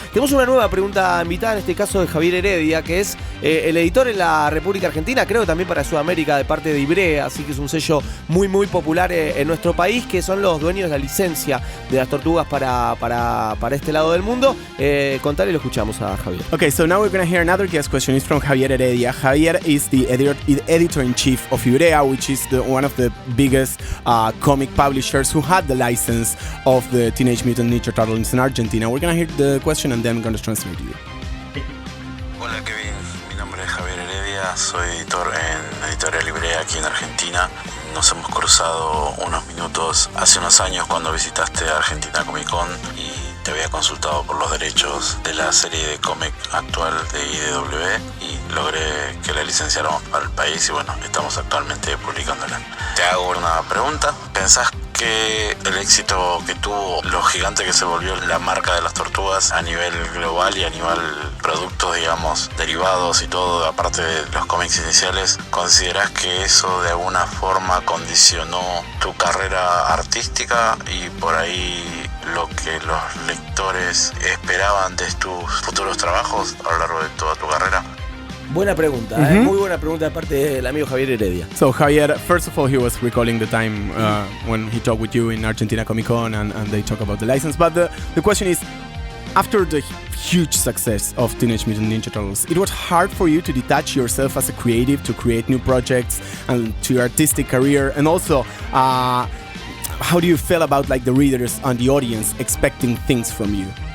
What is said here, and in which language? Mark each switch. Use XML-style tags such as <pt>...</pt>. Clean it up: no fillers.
<es>Tenemos una nueva pregunta invitada, en este caso de Javier Heredia, que es el editor en la República Argentina, creo que también para Sudamérica, de parte de Ibrea, así que es un sello muy popular en nuestro país, que son los dueños de la licencia de las tortugas para este lado del mundo. Contale y lo escuchamos a Javier.</es> <en>Okay, so now we're going to hear another guest question. It's from Javier Heredia. Javier is the editor-in-chief of Ibrea, which is one of the biggest comic publishers who had the license of the Teenage Mutant Ninja Turtles in Argentina. We're going to hear the question and then I'm going to translate to you.</en> <es>Hola Kevin, mi nombre es Javier Heredia, soy editor en Editorial Ibrea aquí en Argentina. Nos hemos cruzado unos minutos hace unos años cuando visitaste Argentina Comic Con y te había consultado por los derechos de la serie de cómic actual de IDW y logré que la licenciáramos para el país y bueno, estamos actualmente publicándola. Te hago una pregunta. ¿Pensás que el éxito que tuvo lo gigante que se volvió la marca de las tortugas a nivel global y a nivel productos, digamos, derivados y todo, aparte de los cómics iniciales, considerás que eso de alguna forma condicionó tu carrera artística y por ahí lo que los lectores esperaban de tus futuros trabajos a lo largo de toda tu carrera? Buena pregunta, muy buena pregunta de parte del amigo Javier Heredia.</es> <en>So Javier, first of all, he was recalling the time when he talked with you in Argentina Comic Con and they talk about the license. But the question is, after the huge success of Teenage Mutant Ninja Turtles, it was hard for you to detach yourself as a creative, to create new projects and to your artistic career, and also how do you feel about like the readers and the audience expecting things from you?</en>